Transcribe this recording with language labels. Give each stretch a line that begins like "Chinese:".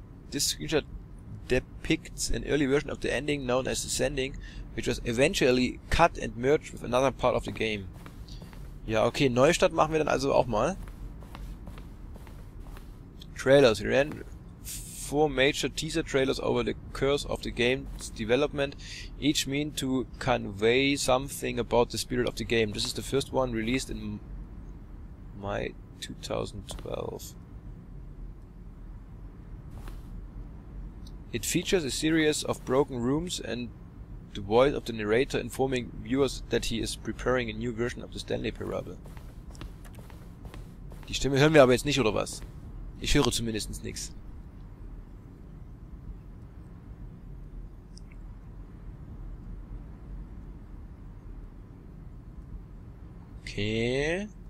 English: This screenshot depicts an early version of the ending known as the sending, which was eventually cut and merged with another part of the game.
German: Ja, okay, Neustart machen wir dann also auch mal.
English: Trailers. We ran 4 major teaser trailers over the course of the game's development, each mean to convey something about the spirit of the game. This is the first one released in May 2012. It features a series of broken rooms and the voice of the narrator informing viewers that he is preparing a new version of the Stanley Parable.
German: Die Stimme hören wir aber jetzt nicht, oder was? Ich höre zumindest nichts. Okay.